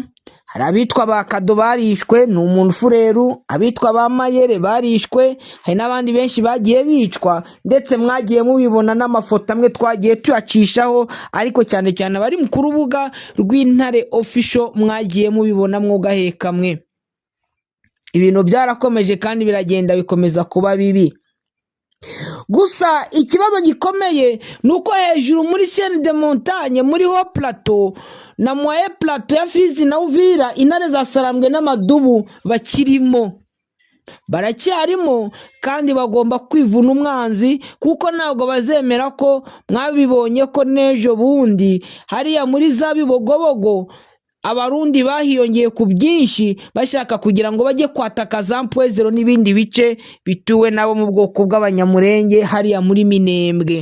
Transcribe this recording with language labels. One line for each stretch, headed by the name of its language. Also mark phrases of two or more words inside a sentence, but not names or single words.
Kinyarwanda: Hari abitwa ba Kado barishwe ni umuntu Fureru, abitwa ba Mayere barishwe, hari n'abandi benshi bagiye bicwa ndetse mwagiye mubibona n'amafoto amwe twagiye tuyacishaho, ariko cyane cyane bari mu kurubuga rw'Intare official mwagiye mubibona mwogaheka mwe. Ibintu byarakomeje kandi biragenda bikomeza kuba bibi. Gusa ikibazo gikomeye nuko hejuru muri
French: chaîne de montagne
Kinyarwanda: muri ho plateau na moye plateau ya Fizi na Uvira Intare za Sarambwe n'Amadubu bakirimo, baracyarimo kandi bagomba kwivuna umwanzi kuko ntabwo bazemera ko mwabibonye ko nejo bundi hariya muri za Bibogobogo Abarundi bahiyongeye ku byinshi bashaka kugira ngo bajye kwataka za Mpwezero n'ibindi bice bituwe nabo mu bwoko bw'abanyamurenge hariya muri Minembwe.